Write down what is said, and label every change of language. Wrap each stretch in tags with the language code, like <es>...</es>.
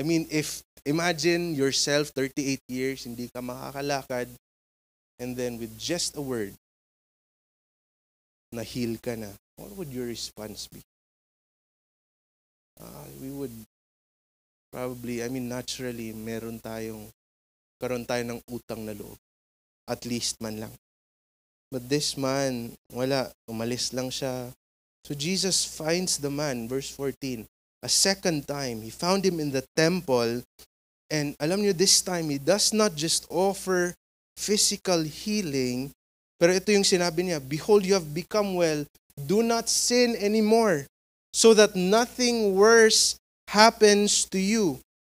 <en>If imagine yourself 38 years,</en> <tl>hindi ka makakalakad,</tl> <en>and then with just a word,</en> <tl>na-heal ka na.</tl> <en>What would your response be? We would probably, naturally,</en> <tl>karon tayo ng utang na loob.</tl> <en>At least</en> <tl>man lang.</tl> <en>But this man,</en> <tl>wala, umalis lang siya.</tl> <en>So Jesus finds the man, verse 14, a second time. He found him in the temple, and</en> <tl>alam niyo,</tl> <en>this time, he does not just offer physical healing,</en> <tl>pero ito yung sinabi niya,</tl> <en>behold, you have become well, do not sin anymore, so that nothing worse happens to you.</en>